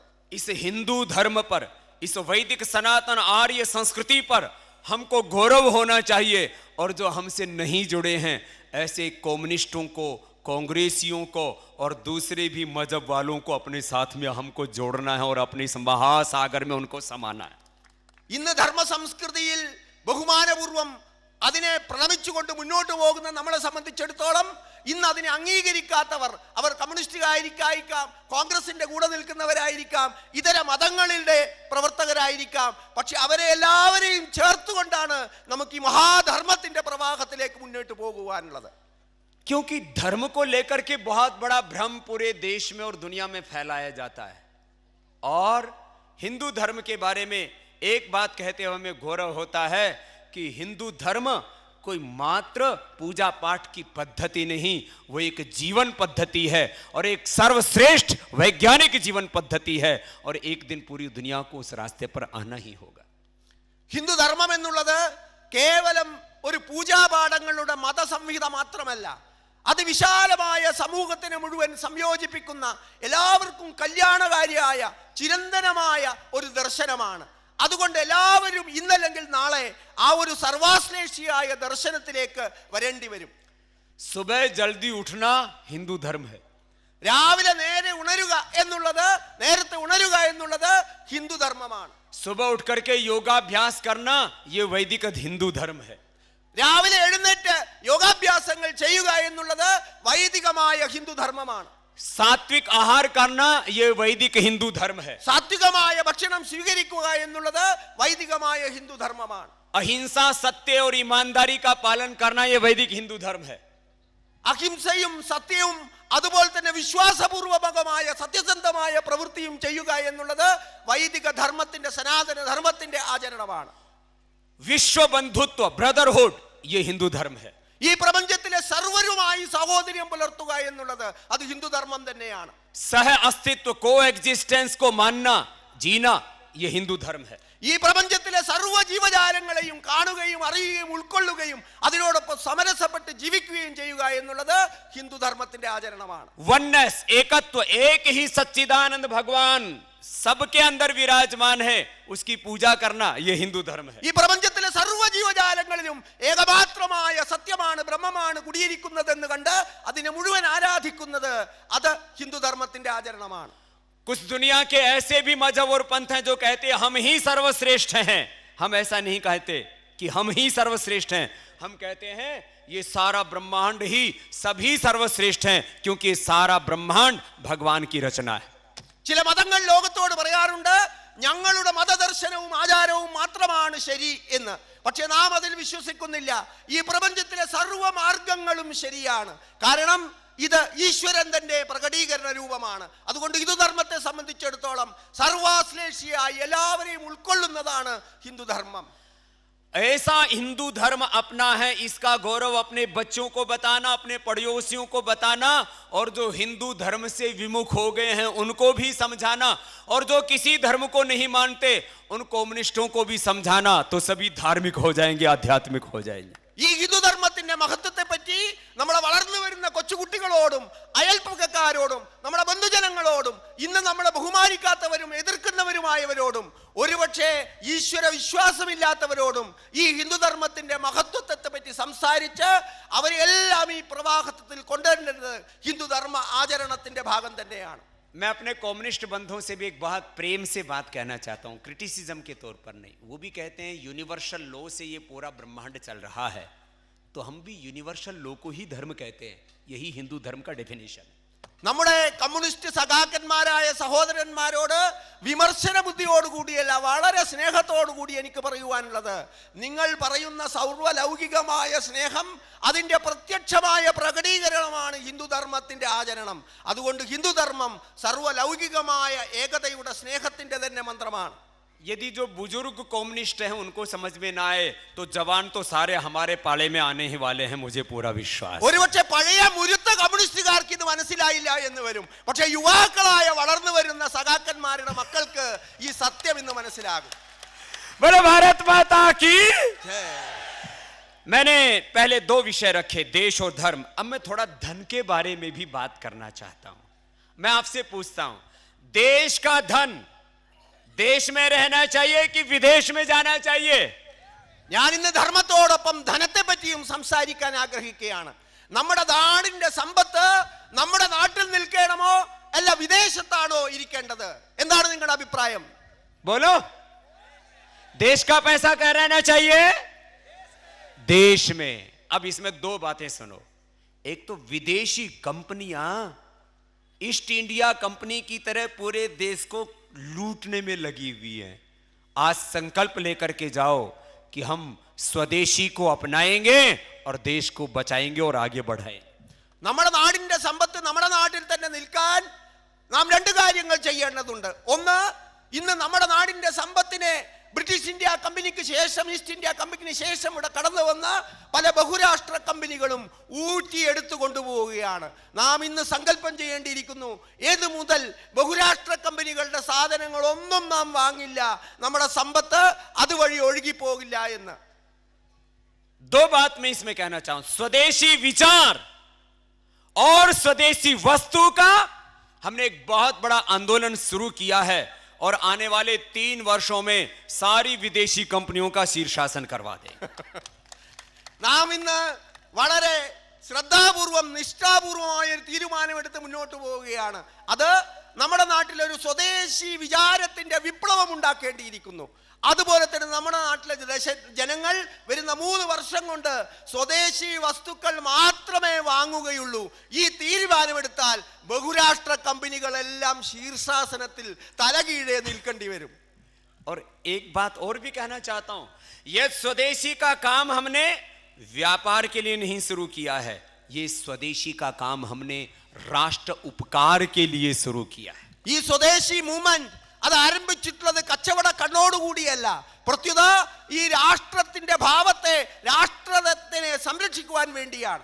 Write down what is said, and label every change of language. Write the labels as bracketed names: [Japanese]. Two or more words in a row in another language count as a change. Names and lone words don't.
[Hindi] इस हिंदू धर्म पर, इस वैदिक सनातन आर्य संस्कृति पर हमको गौरव होना चाहिए. और जो हमसे नहीं जुड़े हैं ऐसे कम्युनिस्टों को, कांग्रेसियों को और दूसरे भी मजहब वालों को अपने साथ में हमको जोड़ना है और अपने इस महासागर में उनको समाना है. [Malayalam] ഇന്ന് ധർമ്മ സംസ്കൃതിയിൽ ബഹുമാനപൂർവം അതിനെ പ്രണമിച്ചുകൊണ്ട് മുന്നോട്ട് പോകുന്ന നമ്മളെ സംബന്ധിച്ചിടത്തോളം ഇന്ന് അതിനെ അംഗീകരിക്കാത്തവർ, അവർ കമ്മ്യൂണിസ്റ്റുകായിരിക്കാം, കോൺഗ്രസിന്റെ കൂടെ നിൽക്കുന്നവരായിരിക്കാം, ഇതര മതങ്ങളുടെ പ്രവർത്തകരായിരിക്കാം, പക്ഷെ അവരെ എല്ലാവരെയും ചേർത്തുകൊണ്ടാണ് നമുക്ക് ഈ മഹാധർമ്മത്തിന്റെ പ്രവാഹത്തിലേക്ക് മുന്നോട്ട് പോകുവാനുള്ളത്. [Hindi] क्योंकि धर्म को लेकर के बहुत बड़ा भ्रम पूरे देश में और दुनिया में फैलाया जाता है. और हिंदू धर्म के बारे में एक बात कहते हुए हमें गौरव होता है कि हिंदू धर्म कोई मात्र पूजा पाठ की पद्धति नहीं, वो एक जीवन पद्धति है और एक सर्वश्रेष्ठ वैज्ञानिक जीवन पद्धति है. और एक दिन पूरी दुनिया को उस रास्ते पर आना ही होगा. [Malayalam] ഹിന്ദു ധർമ്മം എന്നുള്ളത് കേവലം ഒരു പൂജാപാഠങ്ങളുടെ മതസംഹിത മാത്രമല്ല, അത് വിശാലമായ സമൂഹത്തിനെ മുഴുവൻ സംയോജിപ്പിക്കുന്ന എല്ലാവർക്കും കല്യാണകാരിയായ ചിരന്തനമായ ഒരു ദർശനമാണ്. അതുകൊണ്ട് എല്ലാവരും ഇന്നല്ലെങ്കിൽ നാളെ ആ ഒരു സർവാശ്ലേഷിയായ ദർശനത്തിലേക്ക് വരേണ്ടി വരും. [Hindi] सुबह जल्दी उठना हिंदू धर्म है. [Malayalam] രാവിലെ നേരെ ഉണരുക എന്നുള്ളത്, നേരത്തെ ഉണരുക എന്നുള്ളത് ഹിന്ദു ധർമ്മമാണ്. [Hindi] सुबह उठ करके योगाभ्यास करना ये वैदिक हिंदू धर्म है. [Malayalam] രാവിലെ എഴുന്നേറ്റ് യോഗാഭ്യാസങ്ങൾ ചെയ്യുക എന്നുള്ളത് വൈദികമായ ഹിന്ദു ധർമ്മമാണ്. [Hindi] सात्विक आहार करना ये वैदिक हिंदू धर्म है. [Malayalam] സാത്വികമായ ഭക്ഷണം സ്വീകരിക്കുക എന്നുള്ളത് വൈദികമായ ഹിന്ദു ധർമ്മമാണ്. [Hindi] अहिंसा, सत्य और ईमानदारी का पालन करना ये वैदिक हिंदू धर्म है. [Malayalam] അഹിംസയും സത്യവും അതുപോലെ തന്നെ വിശ്വാസപൂർവകമായ സത്യസന്ധമായ പ്രവൃത്തിയും ചെയ്യുക എന്നുള്ളത് വൈദിക ധർമ്മത്തിന്റെ, സനാതന ധർമ്മത്തിന്റെ ആചരണമാണ്. [Hindi] विश्व बंधुत्व, ब्रदरहुड, ये हिंदू धर्म है. [Malayalam] ഈ പ്രപഞ്ചത്തിലെ സർവരുമായി സാഹോദര്യം പുലർത്തുക എന്നുള്ളത് അത് ഹിന്ദുധർമ്മം തന്നെയാണ്. [Hindi] सह अस्तित्व को एग्जिस्टेंस को मानना जीना ये हिंदू धर्म है. [Malayalam] ഈ പ്രപഞ്ചത്തിലെ സർവ്വ ജീവജാലങ്ങളെയും കാണുകയും അറിയുകയും ഉൾക്കൊള്ളുകയും അതിനോടൊപ്പം സമരസപ്പെട്ട് ജീവിക്കുകയും ചെയ്യുക എന്നുള്ളത് ഹിന്ദുധർമ്മത്തിന്റെ ആചരണമാണ്. [Hindi] वननेस एकत्व, एक ही सच्चिदानंद भगवान सबके अंदर विराजमान है, उसकी पूजा करना ये हिंदू धर्म है. [Malayalam] ഈ പ്രപഞ്ചത്തിലെ സർവ്വ ജീവജാലങ്ങളിലും ഏകമാത്രമായ സത്യമാണ്, ബ്രഹ്മമാണ് കുടിയിരിക്കുന്നതെന്ന് കണ്ട് അതിനെ മുഴുവൻ ആരാധിക്കുന്നത് അത് ഹിന്ദുധർമ്മത്തിന്റെ ആചരണമാണ്. [Hindi] कुछ दुनिया के ऐसे भी मजहब और पंथ हैं जो कहते हैं हम ही सर्वश्रेष्ठ हैं. हम ऐसा नहीं कहते कि हम ही सर्वश्रेष्ठ हैं. हम कहते हैं ये सारा ब्रह्मांड ही सभी सर्वश्रेष्ठ हैं, क्योंकि सारा ब्रह्मांड भगवान की रचना है. [Malayalam] ചില മതങ്ങൾ ലോകത്തോട് പറയാറുണ്ട് ഞങ്ങളുടെ മതദർശനവും ആചാരവും മാത്രമാണ് ശരി എന്ന്. പക്ഷെ നാം അതിൽ വിശ്വസിക്കുന്നില്ല. ഈ പ്രപഞ്ചത്തിലെ സർവ്വ മാർഗങ്ങളും ശരിയാണ്. കാരണം ഇത് ഈശ്വരൻ തന്റെ പ്രകടീകരണ രൂപമാണ്. അതുകൊണ്ട് ഹിന്ദുധർമ്മത്തെ സംബന്ധിച്ചിടത്തോളം സർവാശ്ലേഷിയായി എല്ലാവരെയും ഉൾക്കൊള്ളുന്നതാണ് ഹിന്ദുധർമ്മം. [Hindi] ऐसा हिंदू धर्म अपना है, इसका गौरव अपने बच्चों को बताना, अपने पड़ोसियों को बताना, और जो हिंदू धर्म से विमुख हो गए हैं उनको भी समझाना, और जो किसी धर्म को नहीं मानते उन कम्युनिस्टों को भी समझाना, तो सभी धार्मिक हो जाएंगे, आध्यात्मिक हो जाएंगे. [Malayalam] ഈ ഹിന്ദുധർമ്മത്തിന്റെ മഹത്വത്തെ പറ്റി നമ്മുടെ വളർന്നു വരുന്ന കൊച്ചുകുട്ടികളോടും അയൽപ്പക്കക്കാരോടും നമ്മുടെ ബന്ധുജനങ്ങളോടും ഇന്ന് നമ്മളെ ബഹുമാനിക്കാത്തവരും എതിർക്കുന്നവരുമായവരോടും ഒരുപക്ഷെ ഈശ്വര വിശ്വാസമില്ലാത്തവരോടും ഈ ഹിന്ദുധർമ്മത്തിന്റെ മഹത്വത്തെ പറ്റി സംസാരിച്ച് അവരെല്ലാം ഈ പ്രവാഹത്തിൽ കൊണ്ടുവരേണ്ടത് ഹിന്ദുധർമ്മ ആചരണത്തിന്റെ ഭാഗം തന്നെയാണ്. [Hindi] मैं अपने कम्युनिस्ट बंधुओं से भी एक बहुत प्रेम से बात कहना चाहता हूं, क्रिटिसिज्म के तौर पर नहीं. वो भी कहते हैं [English] universal law [Hindi] से ये पूरा ब्रह्मांड चल रहा है, तो हम भी [English] universal law [Hindi] को ही धर्म कहते हैं. यही हिंदू धर्म का डेफिनेशन है. [Malayalam] നമ്മുടെ കമ്മ്യൂണിസ്റ്റ് സഖാക്കന്മാരായ സഹോദരന്മാരോട് വിമർശന ബുദ്ധിയോടുകൂടിയല്ല, വളരെ സ്നേഹത്തോടുകൂടി എനിക്ക് പറയുവാനുള്ളത്, നിങ്ങൾ പറയുന്ന സർവ്വലൗകികമായ സ്നേഹം അതിൻ്റെ പ്രത്യക്ഷമായ പ്രകടീകരണമാണ് ഹിന്ദുധർമ്മത്തിന്റെ ആചരണം. അതുകൊണ്ട് ഹിന്ദുധർമ്മം സർവ്വലൗകികമായ ഏകതയുടെ സ്നേഹത്തിന്റെ തന്നെ മന്ത്രമാണ്. [Hindi] यदि जो बुजुर्ग कम्युनिस्ट हैं उनको समझ में ना आए तो जवान तो सारे हमारे पाले में आने ही वाले हैं, मुझे पूरा विश्वास. [Malayalam] ഒരുപക്ഷെ പഴയ മുരുത്ത കമ്മ്യൂണിസ്റ്റുകാർക്ക് ഇത് മനസ്സിലായില്ല എന്ന് വരും. പക്ഷെ യുവാക്കളായ വളർന്നു വരുന്ന സഖാക്കന്മാരുടെ മക്കൾക്ക് ഈ സത്യം ഇന്ന് മനസ്സിലാകും. [Hindi] बोलो भारत माता की. मैंने पहले दो विषय रखे, देश और धर्म. अब मैं थोड़ा धन के बारे में भी बात करना चाहता हूं. मैं आपसे पूछता हूं, देश का धन देश में रहना चाहिए कि विदेश में जाना चाहिए? [Malayalam] ഞാൻ ഇന്ന് ധർമ്മത്തോടൊപ്പം ധനത്തെ പറ്റിയും സംസാരിക്കാൻ ആഗ്രഹിക്കുകയാണ്. നമ്മുടെ നാടിന്റെ സമ്പത്ത് നമ്മുടെ നാട്ടിൽ നിൽക്കണമോ അല്ല വിദേശത്താണോ ഇരിക്കേണ്ടത്? എന്താണ് നിങ്ങളുടെ അഭിപ്രായം? [Hindi] बोलो. देश का पैसा कहाँ रहना चाहिए? देश में. अब इसमें दो बातें सुनो. एक तो विदेशी कंपनियां ईस्ट इंडिया कंपनी की तरह पूरे देश को लूटने में लगी हुई है. आज संकल्प लेकर के जाओ कि हम स्वदेशी को अपनाएंगे और देश को बचाएंगे और आगे बढ़ाएंगे. [Malayalam] നമ്മുടെ നാടിന്റെ സമ്പത്ത് നമ്മുടെ നാട്ടിൽ തന്നെ നിൽക്കാൻ നാം രണ്ട് കാര്യങ്ങൾ ചെയ്യേണ്ടതുണ്ട്. ഒന്ന്, ഇന്ന് നമ്മുടെ നാടിന്റെ സമ്പത്തിനെ ബ്രിട്ടീഷ് ഇന്ത്യ കമ്പനിക്ക് ശേഷം, ഈസ്റ്റ് ഇന്ത്യ കമ്പനിക്ക് ശേഷം ഇവിടെ കടന്നു വന്ന പല ബഹുരാഷ്ട്ര കമ്പനികളും ഊറ്റിയെടുത്തു കൊണ്ടുപോവുകയാണ്. നാം ഇന്ന് സങ്കല്പം ചെയ്യേണ്ടിയിരിക്കുന്നു, ഏതു മുതൽ ബഹുരാഷ്ട്ര കമ്പനികളുടെ സാധനങ്ങളൊന്നും നാം വാങ്ങില്ല, നമ്മുടെ സമ്പത്ത് അതുവഴി ഒഴുകിപ്പോകില്ല എന്ന്. [Hindi] दो बात मैं इसमें कहना चाहूं. स्वदेशी विचार और स्वदेशी वस्तु का हमने एक बहुत बड़ा आंदोलन शुरू किया है, और आने वाले 3 वर्षों में सारी विदेशी कंपनियों का शीर्षासन करवा दें. [Malayalam] നാം ഇന്ന് വളരെ ശ്രദ്ധാപൂർവം നിഷ്ഠാപൂർവമായ ഒരു തീരുമാനമെടുത്ത് മുന്നോട്ട് പോവുകയാണ്. അത് നമ്മുടെ നാട്ടിൽ ഒരു സ്വദേശി വിചാരത്തിന്റെ വിപ്ലവം ഉണ്ടാക്കേണ്ടിയിരിക്കുന്നു. അതുപോലെ തന്നെ നമ്മുടെ നാട്ടിലെ ജനങ്ങൾ വരുന്ന 3 വർഷം കൊണ്ട് സ്വദേശി വസ്തുക്കൾ മാത്രമേ വാങ്ങുകയുള്ളൂ. ഈ തീരുമാനമെടുത്താൽ ബഹുരാഷ്ട്ര കമ്പനികളെല്ലാം ശീർഷാസനത്തിൽ തലകീഴെ നിൽക്കേണ്ടി വരും. [Hindi] और एक बात और भी कहना चाहता हूं, यह स्वदेशी का काम हमने व्यापार के लिए नहीं शुरू किया है, ये स्वदेशी का काम हमने राष्ट्र उपकार के लिए शुरू किया है. [Malayalam] ഈ സ്വദേശി മൂവ്മെന്റ് അത് ആരംഭിച്ചിട്ടുള്ളത് കച്ചവട കണ്ണോടുകൂടിയല്ല, പ്രത്യുത ഈ രാഷ്ട്രത്തിന് രാഷ്ട്രത്തിന്റെ ഭാവത്തെ, രാഷ്ട്രത്തിനെ സംരക്ഷിക്കുവാൻ വേണ്ടിയാണ്.